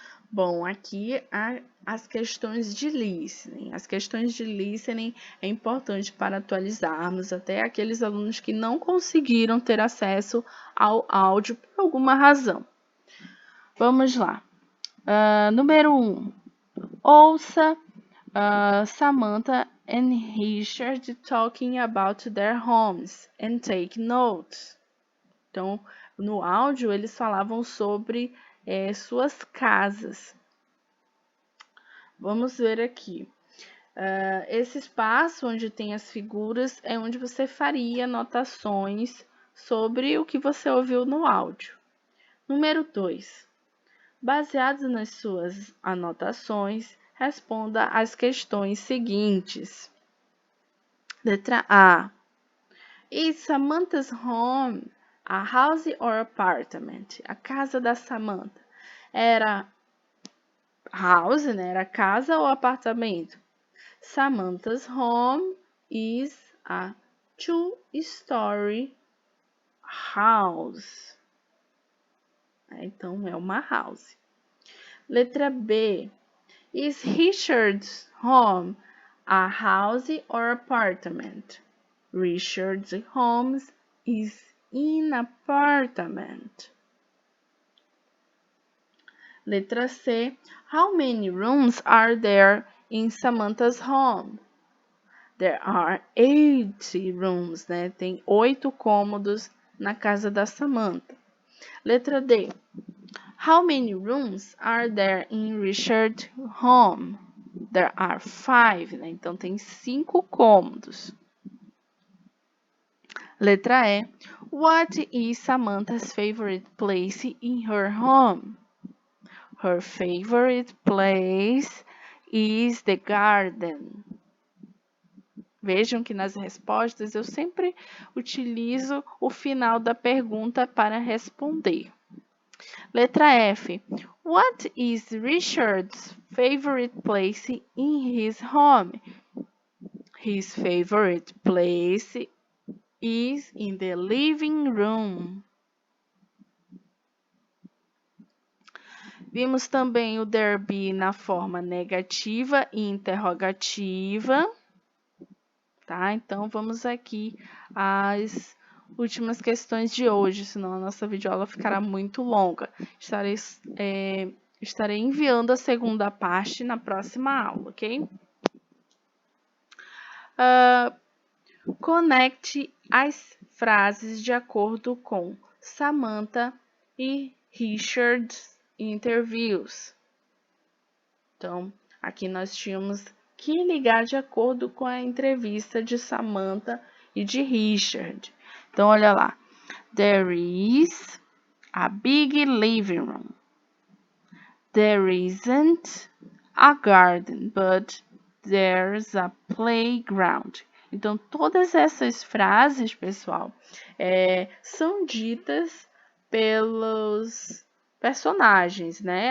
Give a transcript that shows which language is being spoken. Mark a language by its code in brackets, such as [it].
[pt] Bom, aqui as questões de listening. As questões de listening é importante para atualizarmos até aqueles alunos que não conseguiram ter acesso ao áudio por alguma razão. Vamos lá. Número 1. Ouça [en] Samantha and Richard talking about their homes and take notes. [pt] Então, no áudio, eles falavam sobre suas casas. Vamos ver aqui. Esse espaço onde tem as figuras é onde você faria anotações sobre o que você ouviu no áudio. Número 2. Baseado nas suas anotações, responda as questões seguintes. Letra A. [en] Is Samantha's home a house or apartment? [pt] A casa da Samantha era house, né? Era casa ou apartamento? [en] Samantha's home is a two-story house. [pt] Então, é uma house. Letra B. [en] Is Richard's home a house or apartment? Richard's home is an apartment. [pt] Letra C. [en] How many rooms are there in Samantha's home? There are 8 rooms, né? [pt] Tem 8 cômodos na casa da Samantha. Letra D. [en] How many rooms are there in Richard's home? There are 5, [pt] né? Então tem 5 cômodos. Letra E. [en] What is Samantha's favorite place in her home? Her favorite place is the garden. [pt] Vejam que nas respostas eu sempre utilizo o final da pergunta para responder. Letra F. [en] What is Richard's favorite place in his home? His favorite place is in the living room. [pt] Vimos também o there be na forma negativa e interrogativa. Tá? Então, vamos aqui às últimas questões de hoje, senão a nossa videoaula ficará muito longa. Estarei enviando a segunda parte na próxima aula, ok? Conecte as frases de acordo com Samantha e Richard's interviews. Então, aqui nós tínhamos que ligar de acordo com a entrevista de Samantha e de Richard. Então, olha lá. [en] There is a big living room. There isn't a garden, but there's a playground. [pt] Então, todas essas frases, pessoal, são ditas pelos personagens, né?